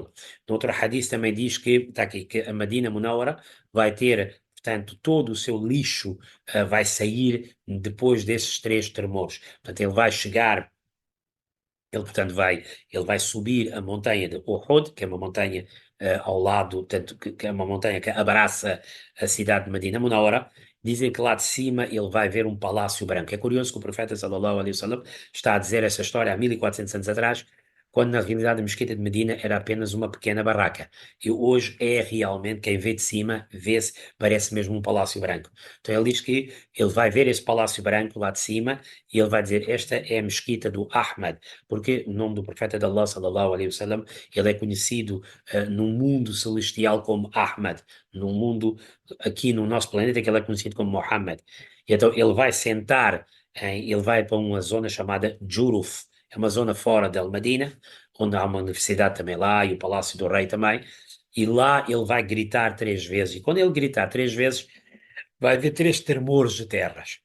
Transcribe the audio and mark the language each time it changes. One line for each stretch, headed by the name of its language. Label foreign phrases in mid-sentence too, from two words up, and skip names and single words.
Portuguese: No outro hadith também diz que, está aqui, que a Medina Munawara vai ter, portanto, todo o seu lixo vai sair depois desses três tremores. Portanto, ele vai chegar. Portanto, ele vai subir a montanha de Uhud, que é uma montanha ao lado, portanto, que é uma montanha que abraça a cidade de Medina Munawara. Dizem que lá de cima ele vai ver um palácio branco. É curioso que o profeta
Arabic: صلى الله عليه وسلم
Portuguese: está a dizer essa história há 1400 anos atrás, quando na realidade a mesquita de Medina era apenas uma pequena barraca. E hoje é realmente, quem vê de cima, vê-se, parece mesmo um palácio branco. Então ele diz que ele vai ver esse palácio branco lá de cima e ele vai dizer, esta é a mesquita do Ahmad, porque o nome do profeta de Allah,
Arabic: صلى الله عليه وسلم,
Portuguese: ele é conhecido no mundo celestial como Ahmad, no mundo aqui no nosso planeta que ele é conhecido como Muhammad. E então ele vai sentar, ele vai para uma zona chamada Juruf, é uma zona fora de Al-Madina, onde há uma universidade também lá e o Palácio do Rei também, e lá ele vai gritar três vezes, e quando ele gritar três vezes, vai haver três tremores de terras.